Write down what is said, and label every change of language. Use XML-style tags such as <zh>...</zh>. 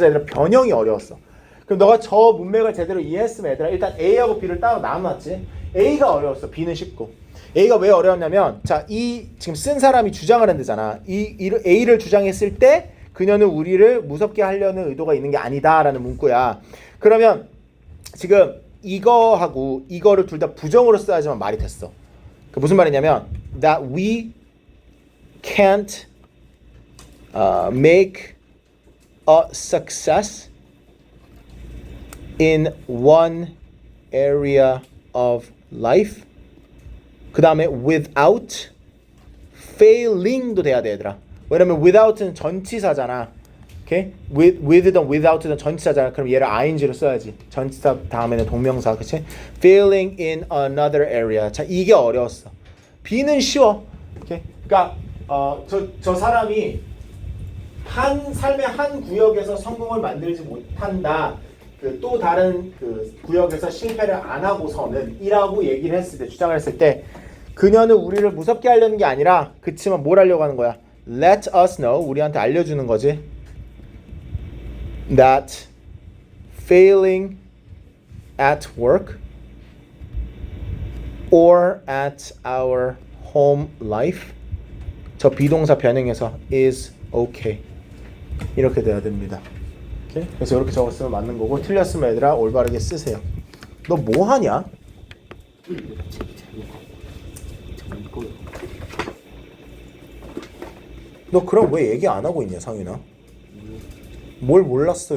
<ko>그래서 얘들아 변형이 어려웠어. 그럼 너가 저 문맥을 제대로 이해했으면 얘들아 일단 A하고 B를 따로 나눠놨지. A가 어려웠어. B는 쉽고. A가 왜 어려웠냐면 자, 이 지금 쓴 사람이 주장을 한대잖아. 이 A를 주장했을 때 그녀는 우리를 무섭게 하려는 의도가 있는 게 아니다라는 문구야. 그러면 지금 이거하고 이거를 둘 다 부정으로 써야지만 말이 됐어. 그 무슨 말이냐면</ko> <en>that we can't make a success in one area of life.</en> <ko>그 다음에</ko> <en>without failing</en> <ko>도 돼야 돼 얘들아. 왜냐면 without은 전치사잖아. 오케이? with든 without든 전치사잖아. 그럼 얘를 ing로 써야지. 전치사 다음에는 동명사, 그치?</ko> <en>Feeling in another area.</en> <ko>자, 이게 어려웠어. B는 쉬워. 오케이? 그러니까 저 사람이 삶의 한 구역에서 성공을 만들지 못한다. 그 또 다른 그 구역에서 실패를 안 하고서는 이라고 얘기를 했을 때, 주장을 했을 때, 그녀는 우리를 무섭게 하려는 게 아니라, 그치만 뭘 하려고 하는 거야?</ko> <en>Let us know,</en> <ko>우리한테 알려주는 거지.</ko> <en>That failing at work or at our home life,</en> <ko>저 비동사 변형해서</ko> <en>is okay, 이렇게 돼야 됩니다.</en> <ko>오케이? 그래서 이렇게 적었으면 맞는 거고, 틀렸으면 얘들아 올바르게 쓰세요. 너 뭐 하냐? 너 그럼 왜 얘기 안 하고 있냐, 상윤아? 뭘 몰랐어?</ko>